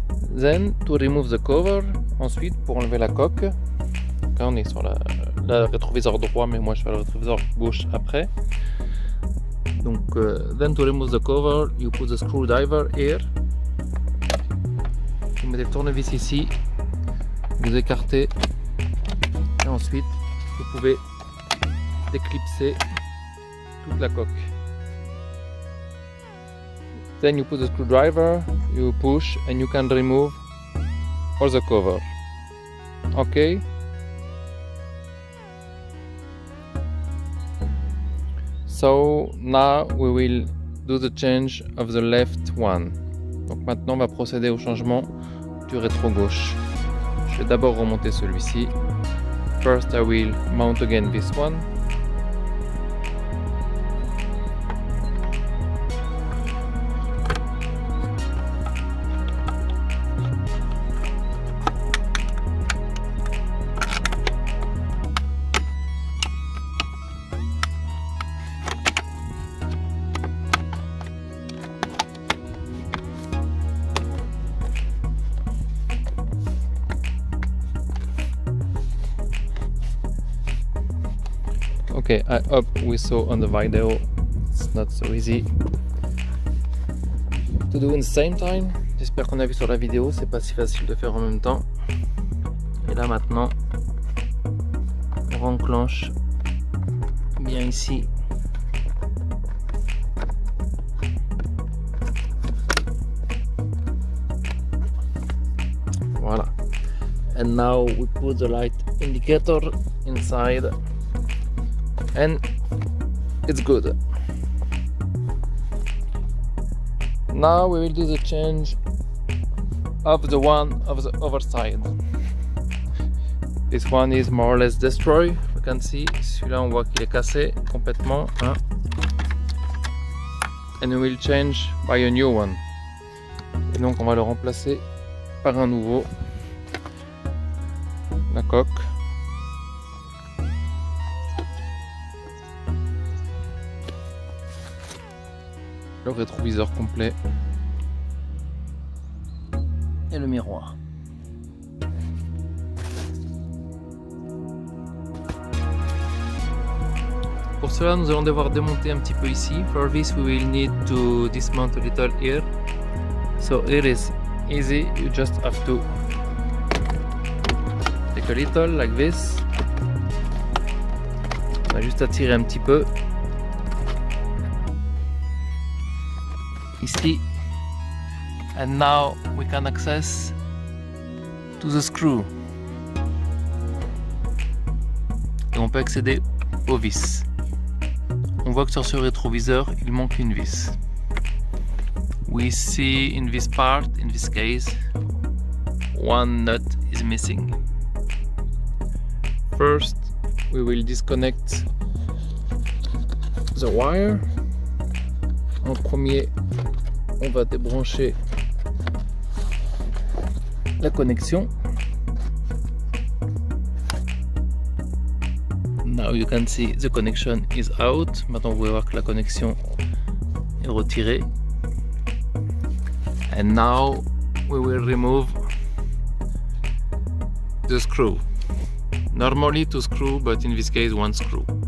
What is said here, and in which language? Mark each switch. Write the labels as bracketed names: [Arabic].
[English] Then to remove the cover, [French] ensuite pour enlever la coque, quand on est sur le rétroviseur droit, mais moi je fais le rétroviseur gauche après. [English] Donc then to remove the cover, you put the screwdriver here. [French] Vous mettez le tournevis ici, vous écartez. Et ensuite, vous pouvez déclipser toute la coque. [English] Then you put the screwdriver, you push and you can remove all the cover. Okay? So now we will do the change of the left one. [French] Donc maintenant on va procéder au changement du rétro gauche. Je vais d'abord remonter celui-ci. [English] First I will mount again this one. Okay, I hope we saw on the video it's not so easy to do in the same time. [French] J'espère qu'on a vu sur la vidéo, c'est pas si facile de faire en même temps. Et là maintenant, on enclenche bien ici. [English] Voilà. And now we put the light indicator inside. And it's good. Now we will do the change of the one of the other side. This one is more or less destroyed. You can see, [French] celui-là on voit qu'il est cassé complètement. Hein? [English] And we will change by a new one. [French] Et donc on va le remplacer par un nouveau. La coque. Le rétroviseur complet et le miroir. Pour cela, nous allons devoir démonter un petit peu ici. [English] For this, we will need to dismount a little here. So it is easy. You just have to take a little like this. [French] On a juste à tirer un petit peu. [English] Ici, and now we can access to the screw. [French] Et on peut accéder aux vis. On voit que sur ce rétroviseur, il manque une vis. [English] We see in this part, in this case, one nut is missing. First, we will disconnect the wire. [French] En premier, on va débrancher la connexion. [English] Now you can see the connection is out. [French] Maintenant, vous pouvez voir que la connexion est retirée. [English] And now we will remove the screw. Normally two screw, but in this case one screw.